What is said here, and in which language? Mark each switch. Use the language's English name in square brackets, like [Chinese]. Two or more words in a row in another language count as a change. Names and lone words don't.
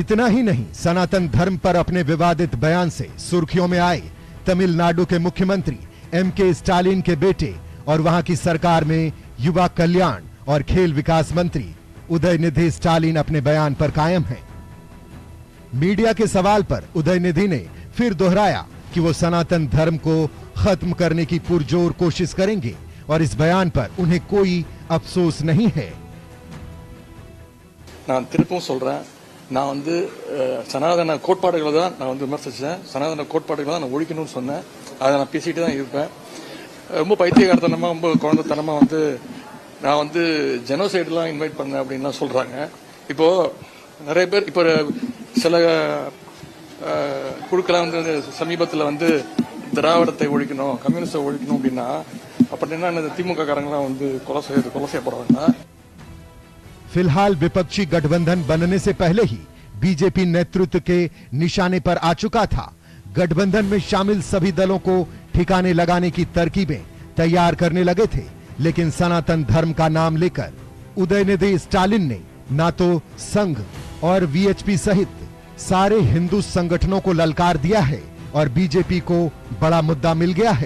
[Hindi] इतना ही नहीं, सनातन धर्म पर अपने विवादित बयान से सुर्खियों में आए तमिलनाडु के मुख्यमंत्री एमके स्टालिन के बेटे और वहां की सरकार में युवा कल्याण और खेल विकास मंत्री उदयनिधि स्टालिन अपने बयान पर कायम हैं। मीडिया के सवाल पर उदयनिधि ने फिर दोहराया कि वो सनातन धर्म को खत्म करने की पुरजोर कोशिश करेंगे और इस बयान पर उन्हें कोई अफसोस नहीं है। [Tamil] நான் திருப்பும் சொல்றேன், நான் வந்து சனாதன கோட்பாடுகளை தான் நான் வந்து விமர்சிச்சேன். சனாதன கோட்பாடுகளை தான் நான் ஒழிக்கணும்னு சொன்னேன். அதை நான் பேசிட்டு தான் இருப்பேன். ரொம்ப பைத்தியகாரத்தனமா, ரொம்ப குழந்தைத்தனமா வந்து நான் வந்து [English] genocide invite [Tamil] பண்ணேன் அப்படின்லாம் சொல்றாங்க. இப்போ நிறைய பேர், இப்போ சில குழுக்கெல்லாம் வந்து சமீபத்தில் வந்து திராவிடத்தை ஒழிக்கணும், கம்யூனிஸ்டை ஒழிக்கணும் அப்படின்னா அப்படின்னா திமுக காரங்களாம் வந்து கொலை செய்யப்படுறாங்க। [Hindi] फिलहाल विपक्षी गठबंधन बनने से पहले ही बीजेपी नेतृत्व के निशाने पर आ चुका था। गठबंधन में शामिल सभी दलों को ठिकाने लगाने की तरकीबें तैयार करने लगे थे, लेकिन सनातन धर्म का नाम लेकर उदयनिधि स्टालिन ने ना तो संघ और वीएचपी सहित सारे हिंदू संगठनों को ललकार दिया है और बीजेपी को बड़ा मुद्दा मिल गया है।